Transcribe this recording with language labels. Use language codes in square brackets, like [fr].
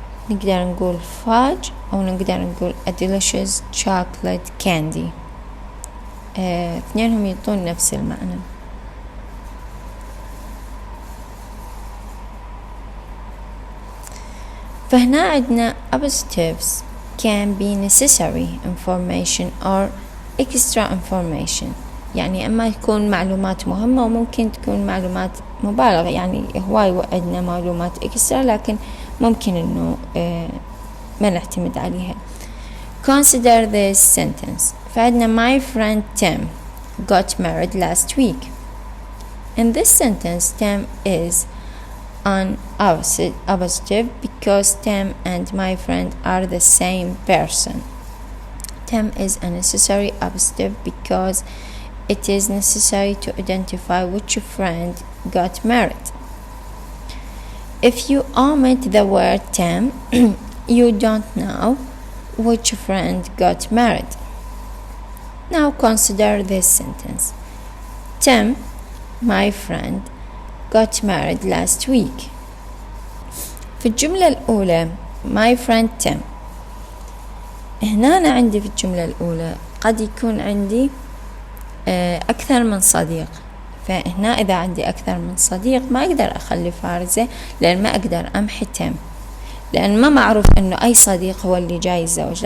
[ar] نقدر نقول fudge أو نقدر نقول [en] a delicious chocolate candy. [ar] اثنينهم يعطون نفس المعنى. فهنا عندنا [en] appositives can be necessary information or extra information، [ar] يعني أما تكون معلومات مهمة وممكن تكون معلومات مبالغة، يعني هواي عندنا معلومات إكسترا لكن ممكن إنه ما نعتمد عليها. [en] Consider this sentence. [ar] فعندنا [en] my friend Tim got married last week. In this sentence Tim is an appositive because Tim and my friend are the same person. Tim is a necessary appositive because it is necessary to identify which friend got married. If you omit the word Tim, you don't know which friend got married. Now consider this sentence. Tim, my friend, got married last week. [ar] في الجملة الأولى [en] my friend Tim، [ar] هنا أنا عندي في الجملة الأولى قد يكون عندي أكثر من صديق، فهنا إذا عندي أكثر من صديق ما أقدر أخلي فارزة، لأن ما أقدر أمحي Tim، لأن ما معروف أنه أي صديق هو اللي جاي يتزوج.